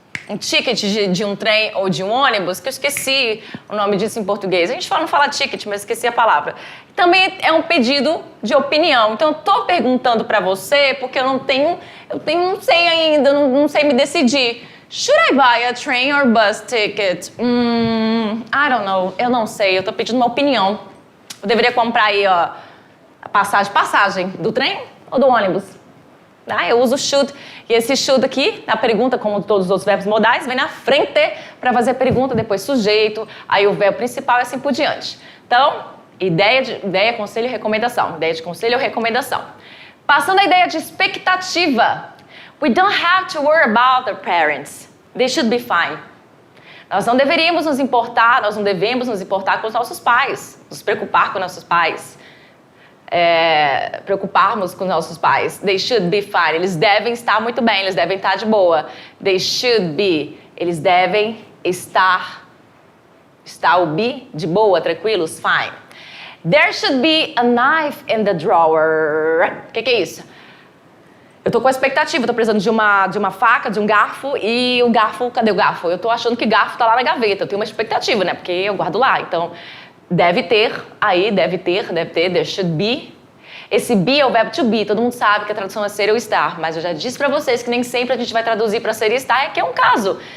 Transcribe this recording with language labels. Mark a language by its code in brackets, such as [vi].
[pt] Um ticket de um trem ou de um ônibus, que eu esqueci o nome disso em português. A gente não fala ticket, mas esqueci a palavra. Também é um pedido de opinião. Então, eu tô perguntando para você porque eu não sei ainda, não sei me decidir. [en] Should I buy a train or bus ticket? I don't know, [pt] eu não sei, eu tô pedindo uma opinião. Eu deveria comprar aí, ó, a passagem do trem ou do ônibus? Eu uso should, e esse should aqui, na pergunta, como todos os outros verbos modais, vem na frente para fazer a pergunta, depois sujeito, aí o verbo principal e assim por diante. Então, ideia, conselho e recomendação. Ideia de conselho ou recomendação. Passando a ideia de expectativa. [en] We don't have to worry about their parents. They should be fine. [pt] Nós não devemos nos importar com os nossos pais, nos preocupar com nossos pais. Preocuparmos com nossos pais. [en] They should be fine. [pt] Eles devem estar muito bem, eles devem estar de boa. [en] They should be. [pt] Eles devem estar o be de boa, tranquilos, fine. [en] There should be a knife in the drawer. [pt] O que é isso? Eu tô com a expectativa, tô precisando de uma faca, de um garfo, e o garfo, cadê o garfo? Eu tô achando que o garfo tá lá na gaveta, eu tenho uma expectativa, né? Porque eu guardo lá, então deve ter, [en] there should be. [pt] Esse be é o verbo to be, todo mundo sabe que a tradução é ser ou estar, mas eu já disse pra vocês que nem sempre a gente vai traduzir pra ser e estar, que é um caso.